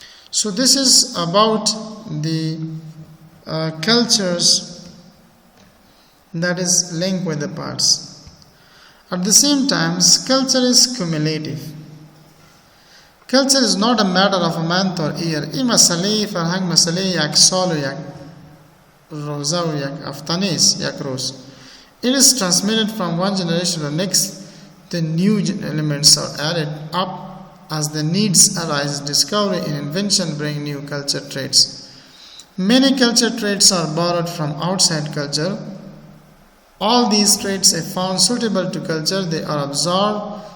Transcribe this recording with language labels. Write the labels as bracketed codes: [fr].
[en] So this is about the cultures that is linked with the parts. At the same time, culture is cumulative. Culture is not a matter of a month or year. [fa] این مسئله فرهنگ مسئله یک سال و یک روزه و یک هفته نیست، یک روز. [en] It is transmitted from one generation to the next. The new elements are added up as the needs arise. Discovery and invention bring new culture traits. Many culture traits are borrowed from outside culture. All these traits are found suitable to culture. They are absorbed.